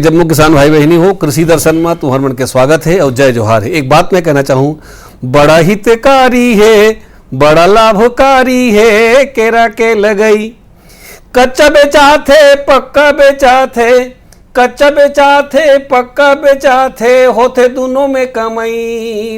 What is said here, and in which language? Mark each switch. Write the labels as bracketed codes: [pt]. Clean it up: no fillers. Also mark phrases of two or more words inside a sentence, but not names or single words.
[hne] जम्मू किसान भाई बहनी हो, कृषि दर्शन में तुम्हार मन के स्वागत है और जय जोहार है। एक बात मैं कहना चाहूँ, बड़ा हितकारी है, बड़ा लाभकारी है केरा के लगई। कच्चा बेचा थे पक्का बेचा थे, कच्चा बेचा थे पक्का बेचा थे, होते दोनों में कमाई।